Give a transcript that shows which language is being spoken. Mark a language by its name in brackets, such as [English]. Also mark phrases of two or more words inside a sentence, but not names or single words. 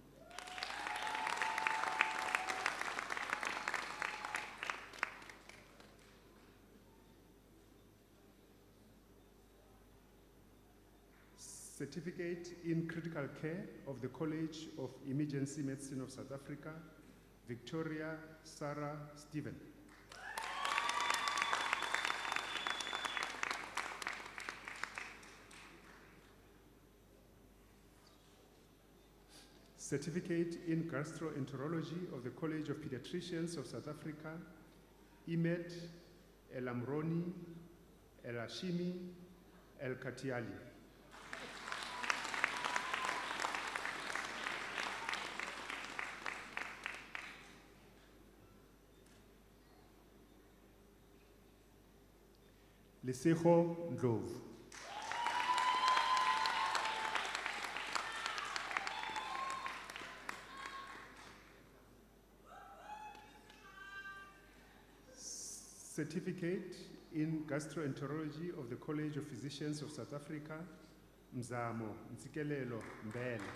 [English] Certificate in Critical Care of the College of Emergency Medicine of South Africa, Victoria Sarah Stephen. Certificate in Gastroenterology of the College of Pediatricians of South Africa, Imet Elamroni Elashimi El Katiali. Lesego Ndlovu. Certificate in Gastroenterology of the College of Physicians of South Africa, Mzamo Ntsikelelo Mbele.